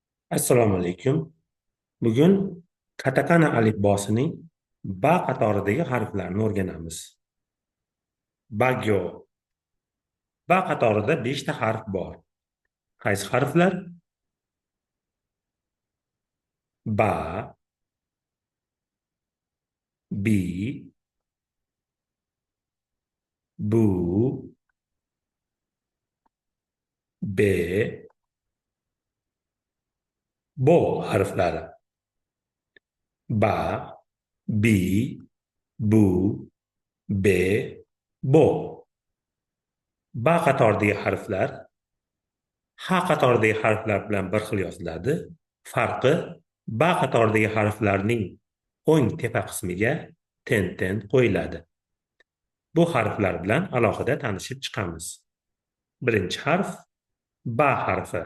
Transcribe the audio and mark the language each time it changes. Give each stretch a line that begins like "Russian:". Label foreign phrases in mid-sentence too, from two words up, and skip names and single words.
Uzbek: Assalomu alaykum. Bugun katakana alifbosining ba qatoridagi harflarni o'rganamiz. Bagyo. Ba qatorida 5 ta harf bor. Qaysi harflar? Ba, bi, bu, be, bo harflari. Ba, bi, bu, be, bo. Ba qatoridagi harflar ha qatoridagi harflar bilan bir xil yoziladi. Farqi ba qatoridagi harflarning o'ng tepa qismiga ten qo'yiladi. Bu harflar bilan alohida tanishib chiqamiz. Birinchi harf ba harfi.